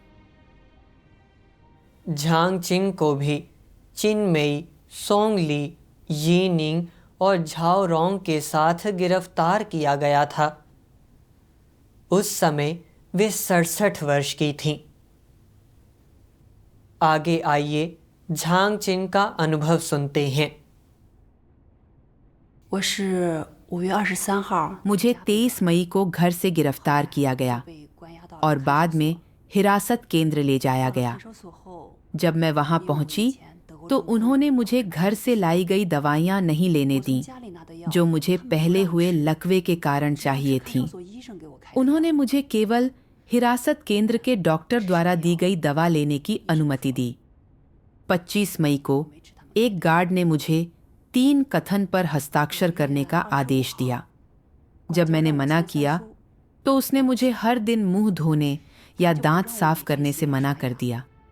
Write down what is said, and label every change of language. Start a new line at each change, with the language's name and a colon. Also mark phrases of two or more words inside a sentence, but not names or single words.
Hindi: झांग चिंग को भी चिन मेई, सोंग ली, ये निंग और झाओ रोंग के साथ गिरफ्तार किया गया था। उस समय वे 67 वर्ष की थीं। आगे आइए झांग चिंग का अनुभव सुनते हैं।
Chinese: 我是5月23号
Hindi: मुझे 23 मई को घर से गिरफ्तार किया गया
Chinese: 被关押到
Hindi: और बाद में हिरासत केंद्र ले जाया गया।
Chinese: 收所后
Hindi: जब मैं वहां पहुंची तो उन्होंने मुझे घर से लाई गई दवाइयां नहीं लेने दी,
Chinese: 家里拿的药
Hindi: जो मुझे पहले हुए लकवे के कारण चाहिए थीं।
Chinese: 所医生给我开
Hindi: उन्होंने मुझे केवल हिरासत केंद्र के डॉक्टर द्वारा दी गई दवा लेने की अनुमति दी। 25 मई को एक गार्ड ने मुझे 3 कथन पर हस्ताक्षर करने का आदेश दिया। जब मैंने मना किया तो उसने मुझे हर दिन मुंह धोने या दांत साफ करने से मना कर दिया।